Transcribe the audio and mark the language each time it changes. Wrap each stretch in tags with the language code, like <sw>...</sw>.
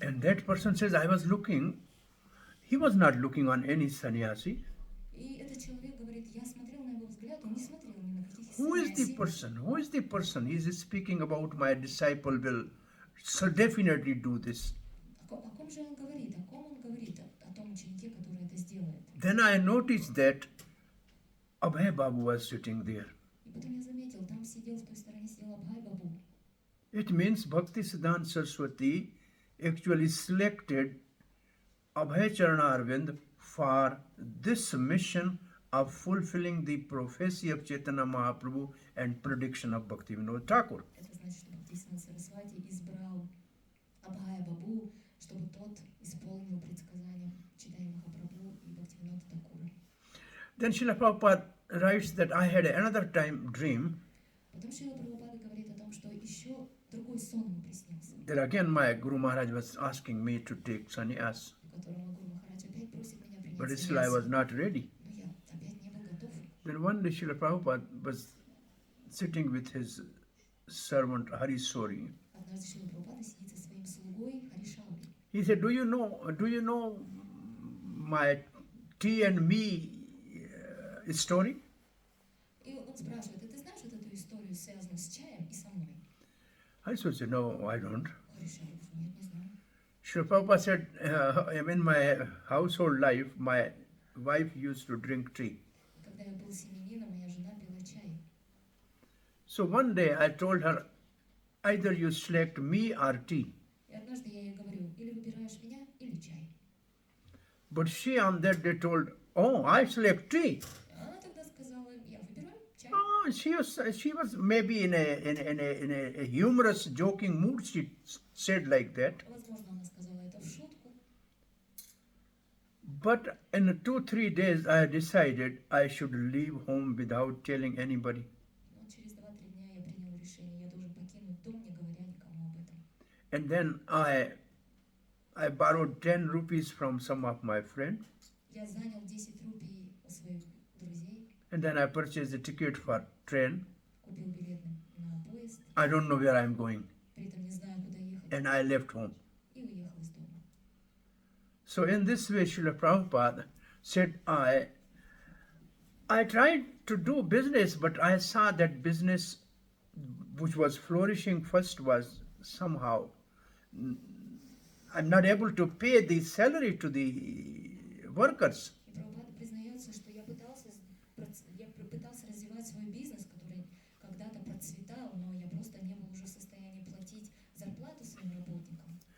<en>And that person says, I was looking, he was not looking on any sannyasi.</en> <ru>И этот человек говорит, я смотрел на его взгляд, он не смотрел ни на каких</ru> <en>Who is the</en> <ru>саньяси.</ru> <en>person? Who is the person? He is speaking about my disciple will so definitely do this.</en> <ru>О ком же он говорит? О ком он говорит? О том ученике, который это сделает.</ru> <en>Then I noticed that Abhay Babu was sitting there.</en> <ru>И потом я заметил, там сидел, в той стороне сидел Абхай Бабу.</ru> <en>It means Bhaktisiddhanta Saraswati actually selected Abhay Charanarvind for this mission of fulfilling the prophecy of Chaitanya Mahaprabhu and prediction of Bhaktivinoda Thakur.</en> <ru>Это значит, что Бхактисиданта Сарасвати избрал Абхая Бабу, чтобы тот исполнил предсказания Читания Махапрабху и Бхактивинода Такура.</ru> <en>Then Srila Prabhupada writes that I had another time dream</en> <ru>Потом Шрила Прабхупада говорит о том, что еще другой сон ему приснился,</ru> <en>that again my Guru Maharaj was asking me to take sannyas,</en> <ru>в котором Гуру Махарадж опять просит меня</ru> <en>but</en> <ru>принять</ru> <en>still I was</en> <ru>саньясу.</ru> <en>not ready.</en> <ru>Но я опять не был готов.</ru> <en>Then one day Srila Prabhupada was sitting with his servant Hari Sori.</en> <ru>Однажды Шрила Прабхупада сидит со своим слугой Харишаури.</ru> <en>He said, do you know my tea and me story?</en> <ru>И он спрашивает, ты знаешь вот эту историю, связанную с чаем и со мной?</ru> <en>Hari Sori said, no, I don't.</en> <ru>Харишаури говорит, нет, не знаю.</ru> <en>Srila Prabhupada said, in my household life, my wife used to drink tea.</en> <ru>Когда я был семьянином, моя жена пила чай.</ru> <en>So one day I told her, either you select me or tea.</en> <ru>И однажды я ей говорю, или выбираешь меня, или чай.</ru> <en>But she on that day told, oh, I select tea.</en> <ru>Она тогда сказала, я выбираю чай.</ru> <en>Oh, she was maybe in a humorous, joking mood. She said like that.</en> <ru>Возможно, она сказала это в шутку.</ru> <en>But in 2-3 days, I decided I should leave home without telling anybody.</en> <ru>Но через 2-3 дня я принял решение, я должен покинуть дом, не говоря никому об этом.</ru> <en>And then I borrowed 10 rupees from some of my friends.</en> <ru>Я занял 10 рупий у своих друзей,</ru> <en>And then I purchased a ticket for train.</en> <ru>купил билет на поезд,</ru> <en>I don't know where I'm going.</en> <ru>при этом не знаю, куда ехать,</ru> <en>And I left home.</en> <ru>и уехал из дома.</ru> <en>So in this way, Srila Prabhupada said, I tried to do business, but I saw that business which was flourishing first was somehow, I'm not able to pay the salary to the workers.</en> <ru>И Прабхупада признается, что я пытался развивать свой бизнес, который когда-то процветал, но я просто не был уже в состоянии платить зарплату своим работникам.</ru>